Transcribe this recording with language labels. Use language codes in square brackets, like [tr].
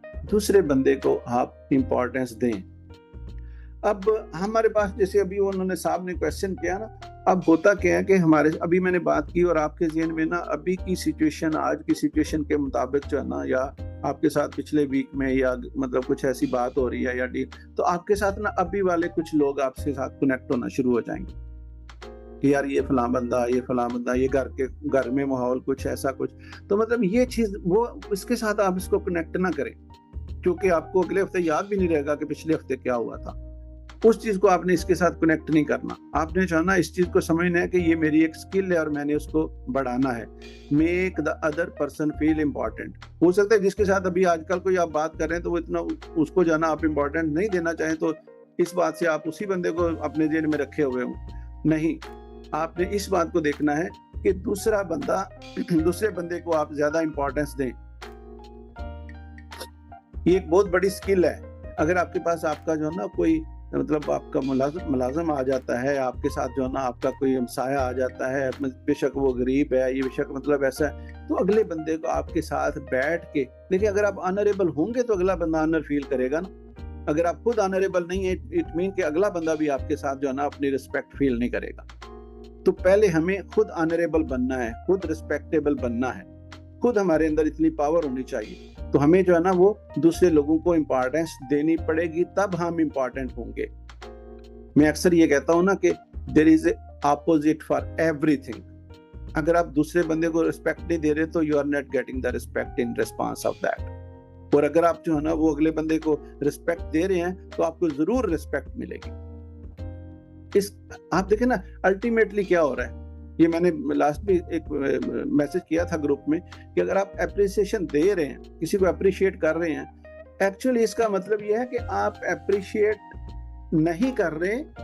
[ur] دوسرے بندے کو آپ امپورٹینس دیں. اب ہمارے پاس جیسے ابھی انہوں نے صاحب نے کویسچن کیا نا, اب ہوتا کیا ہے کہ ہمارے ابھی میں نے بات کی اور آپ کے ذہن میں نا ابھی کی سچویشن, آج کی سچویشن کے مطابق جو ہے نا, یا آپ کے ساتھ پچھلے ویک میں یا مطلب کچھ ایسی بات ہو رہی ہے یا ڈیل, تو آپ کے ساتھ نا ابھی والے کچھ لوگ آپ کے ساتھ کنیکٹ ہونا شروع ہو جائیں گے کہ یار یہ فلاں بندہ, یہ فلاں بندہ, یہ گھر میں ماحول کچھ ایسا کچھ. تو مطلب یہ چیز وہ اس کے ساتھ آپ اس کو کنیکٹ نہ کریں, کیونکہ آپ کو اگلے ہفتے یاد بھی نہیں رہے گا کہ پچھلے ہفتے کیا ہوا تھا. اس چیز کو آپ نے اس کے ساتھ کنیکٹ نہیں کرنا. آپ نے چاہنا اس چیز کو سمجھنا ہے کہ یہ میری ایک سکل ہے اور میں نے اس کو بڑھانا ہے. [en] Make the other person feel important. [ur] ہو سکتا ہے جس کے ساتھ ابھی آج کل کوئی آپ بات کر رہے ہیں تو وہ اتنا اس کو جانا آپ امپورٹنٹ نہیں دینا چاہیں, تو اس بات سے آپ اسی بندے کو اپنے ذہن میں رکھے ہوئے ہوں. نہیں, آپ نے اس بات کو دیکھنا ہے کہ دوسرے بندے کو آپ زیادہ امپورٹنس دیں. یہ ایک بہت بڑی سکل ہے. اگر آپ کے پاس آپ کا جو ہے نا کوئی مطلب آپ کا ملازم آ جاتا ہے, آپ کے ساتھ جو ہے نا آپ کا کوئی ہمسایہ آ جاتا ہے, بے شک وہ غریب ہے, یہ بے شک مطلب ایسا ہے, تو اگلے بندے کو آپ کے ساتھ بیٹھ کے, دیکھیں اگر آپ آنریبل ہوں گے تو اگلا بندہ آنر فیل کرے گا نا. اگر آپ خود آنریبل نہیں ہے, اٹ مین کہ اگلا بندہ بھی آپ کے ساتھ جو ہے نا اپنی رسپیکٹ فیل نہیں کرے گا. تو پہلے ہمیں خود آنریبل بننا ہے, خود رسپیکٹیبل بننا ہے, خود ہمارے اندر اتنی پاور ہونی چاہیے. تو ہمیں جو ہے نا وہ دوسرے لوگوں کو امپورٹینس دینی پڑے گی, تب ہم امپورٹنٹ ہوں گے. میں اکثر یہ کہتا ہوں نا کہ [en] There is a opposite for everything. [ur] اگر آپ دوسرے بندے کو رسپیکٹ نہیں دے رہے تو [en] You are not getting the respect in response of that. [ur] اور اگر آپ جو ہے نا وہ اگلے بندے کو رسپیکٹ دے رہے ہیں تو آپ کو ضرور رسپیکٹ ملے گی. آپ دیکھیں نا الٹیمیٹلی کیا ہو رہا ہے. یہ میں نے لاسٹ بھی ایک میسج کیا تھا گروپ میں کہ اگر آپ اپریسیشن دے رہے ہیں, کسی کو اپریشیٹ کر رہے ہیں, ایکچولی اس کا مطلب یہ ہے کہ آپ اپریشیٹ نہیں کر رہے.